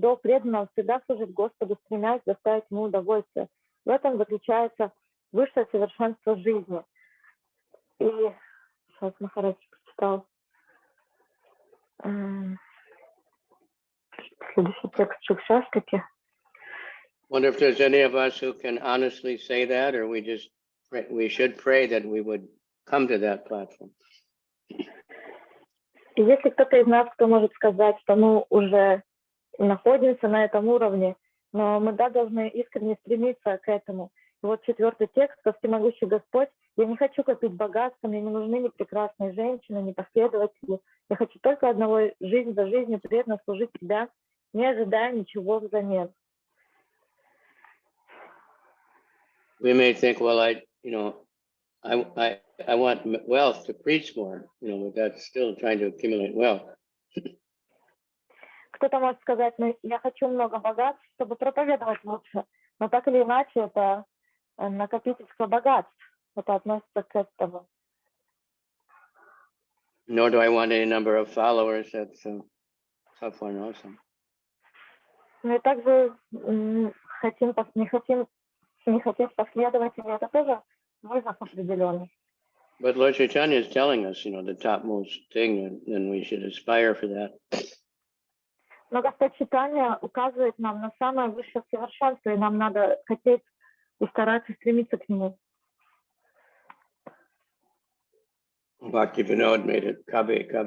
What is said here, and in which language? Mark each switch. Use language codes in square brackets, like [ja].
[ru] Долг преданного всегда служить Господу, стремясь доставить ему удовольствие. В этом заключается высшее совершенство жизни. И сейчас Махарадж прочитал следующий текст Шикшаштаки. [en] Wonder if there's any of us who can honestly say that, or we should pray that we would come to that platform. [ru] И если кто-то из нас, кто может сказать, что мы уже находимся на этом уровне, но мы должны искренне стремиться к этому. И вот 4-й текст: «О всемогущий Господь, я не хочу копить богатство, мне не нужны ни прекрасные женщины, ни последователи. Я хочу только одного: жизнь за жизнью преданно служить тебя, не ожидая ничего взамен». [en] We may think, well, I want wealth to preach more, but that's still trying to accumulate wealth. [ru] Кто-то может сказать: я хочу много богатств, чтобы проповедовать лучше. Но так или иначе, это накопительство богатств. Это относится к этому. [en] Nor do I want any number of followers. That's a tough one also. [ru] Ну и также не хотеть последователей, это тоже вызов определенный. [en] But Lord Chaitanya is telling us, the topmost thing, and we should aspire for that. [ru] Но Господь Чайтанья указывает нам на самое высшее совершенство, и нам надо хотеть и стараться стремиться к нему. [en] Bhakti Vinod made it Kavi.